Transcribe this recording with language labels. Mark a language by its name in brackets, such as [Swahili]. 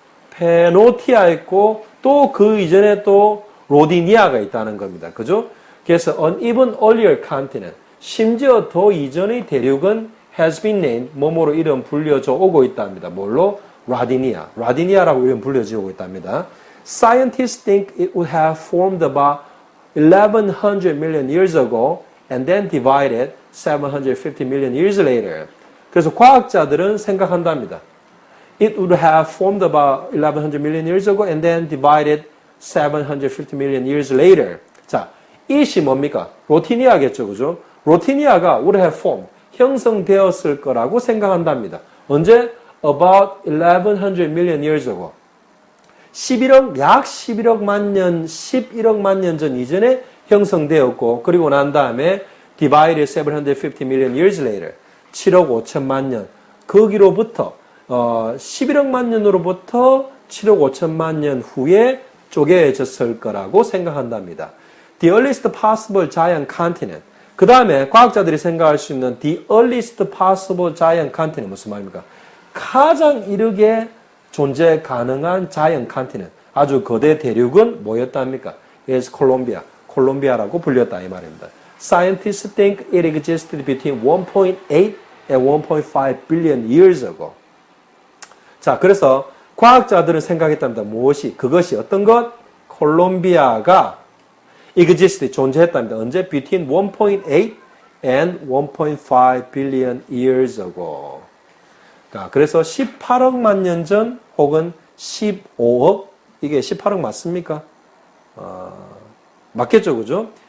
[Korean] 페노티아 있고, 또 그 이전에 또 로디니아가 있다는 겁니다. 그죠? 그래서 [English] an even earlier continent, [Korean] 심지어 더 이전의 대륙은 [English] has been named, [Korean] 뭐뭐로 이름 불려져 오고 있답니다. 뭘로? 라디니아라고 이름 불려져 오고 있답니다. [English] Scientists think it would have formed about 1100 million years ago and then divided 750 million years later. [Korean] 그래서 과학자들은 생각한답니다. [English] It would have formed about 1100 million years ago and then divided 750 million years later. [Korean] 자, 이것이 뭡니까? 로티니아겠죠, 그죠? 로티니아가 [English] would have formed, [Korean] 형성되었을 거라고 생각한답니다. 언제? [English] About 1100 million years ago. [Korean] 약 11억만 년 전 이전에 형성되었고, 그리고 난 다음에 [English] divided 750 million years later. [Korean] 7억 5천만 년. 거기로부터, 11억만 년으로부터 7억 5천만 년 후에 쪼개졌을 거라고 생각한답니다. [English] The earliest possible giant continent. [Korean] 그 다음에 과학자들이 생각할 수 있는 [English] the earliest possible giant continent [Korean] 무슨 말입니까? 가장 이르게 존재 가능한 [English] giant continent, [Korean] 아주 거대 대륙은 뭐였답니까? is 콜롬비아라고 불렸다 이 말입니다. [English] Scientists think it existed between 1.8 and 1.5 billion years ago. [Korean] 자, 그래서 과학자들은 생각했답니다. 그것이 어떤 것? 콜롬비아가 existed, 존재했답니다. 언제? [English] Between 1.8 and 1.5 billion years ago. [Korean] 그래서 18억만 년 전 혹은 15억, 이게 18억 맞습니까? 맞겠죠, 그죠?